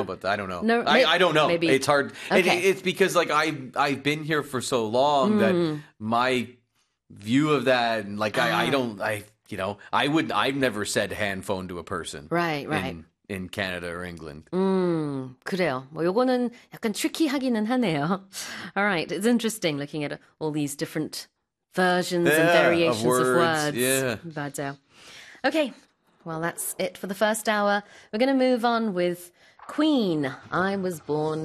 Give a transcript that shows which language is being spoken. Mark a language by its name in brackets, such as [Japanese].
[English] about that. I don't know. No, I don't know. maybe. It's hard. Okay. It's because like I've been here for so long that my view of that and like I don't I you know I wouldn't I've never said handphone to a person in Canada or England. [Korean] 그래요. 뭐 요거는 약간 트리키하기는 하네요. [English] All right, it's interesting looking at all these different versions and Yeah, of variations of words, words. yeah. [Korean] 맞아요. [English] Okay, well that's it for the first hour. We're going to move on with Queen. I was born.